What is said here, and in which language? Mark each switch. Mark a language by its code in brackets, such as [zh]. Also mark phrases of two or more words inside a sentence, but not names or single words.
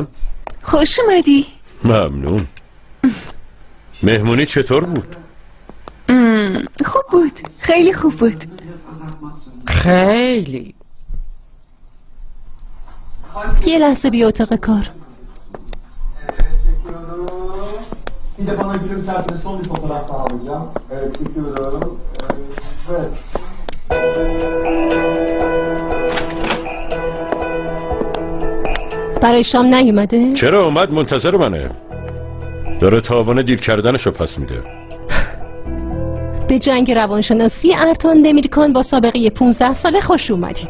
[fa] خوش اومدی. ممنون. مهمونی چطور بود؟ خوب بود، خیلی خوب بود. خیلی. یه لحظه بیا اتاق کار. [tr] Bir de bana gülümserseniz son bir fotoğraf daha alacağım. Evet, çekiyorum. Evet. [fa] برای شام نیومده؟ چرا اومد؟ منتظر منه. داره تاوان دیر کردنشو پس میده. به جنگ روانشناسی ارتان دمیرکان با سابقه 15 ساله خوش اومدیم.